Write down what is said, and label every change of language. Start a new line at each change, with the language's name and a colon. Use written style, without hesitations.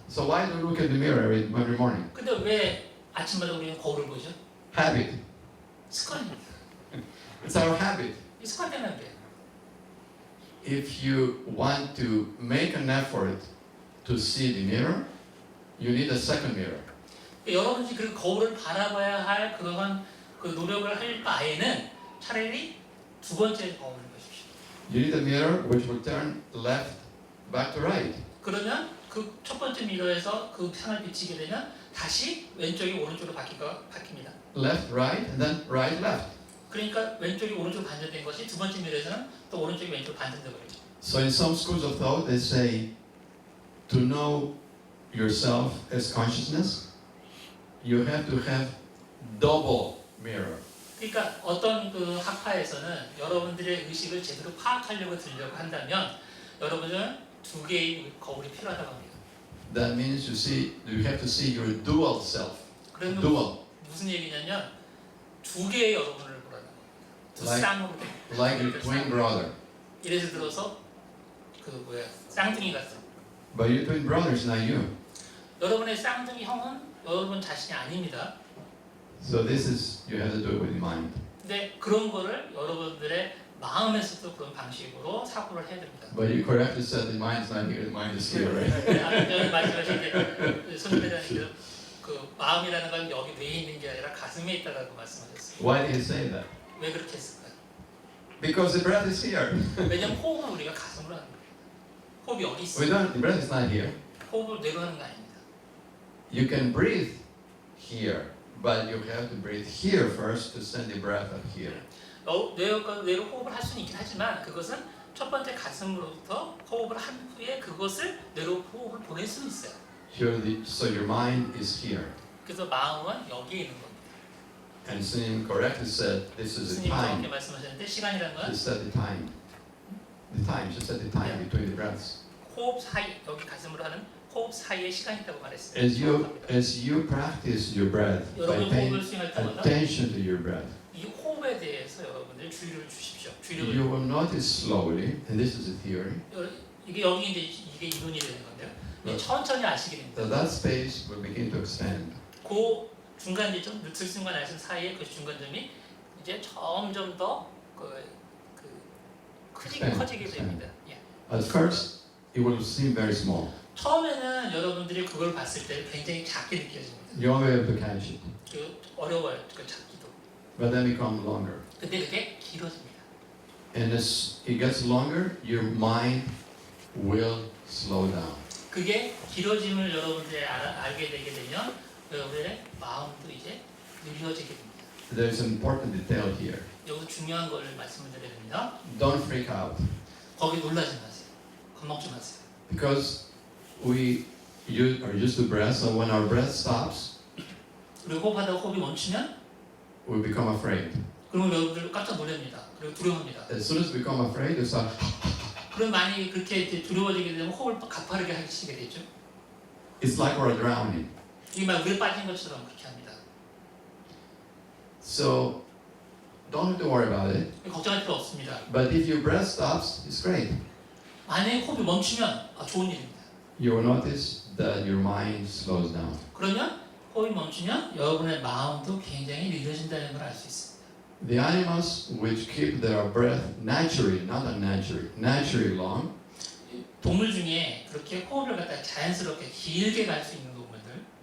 English: So why do you look at the mirror every morning?
Korean: 근데 왜 아침마다 우리는 거울을 보죠?
English: Habit.
Korean: 습관입니다.
English: It's our habit.
Korean: 이 습관 때문에 그래요.
English: If you want to make an effort to see the mirror, you need a second mirror.
Korean: 여러분들이 그 거울을 바라봐야 할 그러한 그 노력을 할 바에는 차라리 두 번째 거울을 보십시오.
English: You need a mirror which will turn left back to right.
Korean: 그러면 그 첫 번째 미러에서 그 상을 비치게 되면 다시 왼쪽이 오른쪽으로 바뀝니다.
English: Left, right, and then right, left.
Korean: 그러니까 왼쪽이 오른쪽으로 반전된 것이 두 번째 미러에서는 또 오른쪽이 왼쪽으로 반전되고 있죠.
English: So in some schools of thought, they say to know yourself as consciousness, you have to have double mirror.
Korean: 그러니까 어떤 그 학파에서는 여러분들의 의식을 제대로 파악하려고 들려고 한다면 여러분은 두 개의 거울이 필요하다고 합니다.
English: That means you have to see your dual self.
Korean: 그러면
English: Dual,
Korean: 무슨 얘기냐면 두 개의 여러분을 보라는 거예요. 두
English: Like-
Korean: 쌍으로 된
English: like your twin brother.
Korean: 예를 들어서 그 쌍둥이 같은
English: But your twin brother is not you.
Korean: 여러분의 쌍둥이 형은 여러분 자신이 아닙니다.
English: So this is, you have to do it with your mind.
Korean: 근데 그런 거를 여러분들의 마음에서도 그런 방식으로 사고를 해야 됩니다.
English: But you correctly said the mind is not here, the mind is here, right?
Korean: 아까 전에 말씀하신 게 손님들한테 그 마음이라는 건 여기 뇌에 있는 게 아니라 가슴에 있다라고 말씀하셨어요.
English: Why did he say that?
Korean: 왜 그렇게 했을까요?
English: Because the breath is here.
Korean: 왜냐면 호흡은 우리가 가슴으로 하는 거예요. 호흡이 여기 있어요.
English: The breath is not here.
Korean: 호흡을 뇌로 하는 거 아닙니다.
English: You can breathe here, but you have to breathe here first to send the breath up here.
Korean: 뇌로 호흡을 할 수는 있긴 하지만 그것은 첫 번째 가슴으로부터 호흡을 한 후에 그것을 뇌로 호흡을 보낼 수는 있어요.
English: So your mind is here.
Korean: 그래서 마음은 여기에 있는 겁니다.
English: And S님 correctly said this is the
Korean: 스님이 정확히
English: time.
Korean: 말씀하셨는데 시간이라는 건
English: She said the time. The time. She said the time between the breaths.
Korean: 호흡 사이 여기 가슴으로 하는 호흡 사이에 시간이 있다고 말했어요.
English: As you practice your breath by
Korean: 여러분
English: paying
Korean: 호흡을 수행할 때마다
English: attention to your breath,
Korean: 이 호흡에 대해서 여러분들 주의를 주십시오.
English: you
Korean: 주의를
English: will notice slowly, and this is a theory,
Korean: 이게 여기 이제 이게 이론이 되는 건데요. 이게 천천히 아시게 됩니다.
English: that space will begin to expand.
Korean: 그 중간지점, 들숨과 날숨 사이에 그 중간점이 이제 점점 더 커지게 됩니다. 예.
English: At first, it will seem very small.
Korean: 처음에는 여러분들이 그걸 봤을 때 굉장히 작게 느껴집니다.
English: You won't be able to catch it.
Korean: 그 어려워요, 그 작기도.
English: But then it becomes longer.
Korean: 근데 그게 길어집니다.
English: And as it gets longer, your mind will slow down.
Korean: 그게 길어짐을 여러분들이 알게 되게 되면 여러분의 마음도 이제 느려지게 됩니다.
English: There's an important detail here.
Korean: 여기서 중요한 걸 말씀을 드려야 됩니다.
English: Don't freak out.
Korean: 거기 놀라지 마세요. 겁먹지 마세요.
English: Because we are used to breath, so when our breath stops,
Korean: 그리고 호흡하다가 호흡이 멈추면
English: we become afraid.
Korean: 그러면 여러분들 깜짝 놀랍니다. 그리고 두려워합니다.
English: As soon as we become afraid, we start.
Korean: 그럼 많이 그렇게 이제 두려워지게 되면 호흡을 가파르게 하시게 되죠.
English: It's like we're drowning.
Korean: 이게 막 물에 빠진 것처럼 그렇게 합니다.
English: So don't have to worry about it.
Korean: 걱정할 필요 없습니다.
English: But if your breath stops, it's great.
Korean: 만약에 호흡이 멈추면 좋은 일입니다.
English: You will notice that your mind slows down.
Korean: 그러면 호흡이 멈추면 여러분의 마음도 굉장히 느려진다는 걸 알 수 있습니다.
English: The animals which keep their breath naturally, not unnaturally, naturally long,
Korean: 동물 중에 그렇게 호흡을 갖다 자연스럽게 길게 갈 수 있는 동물들,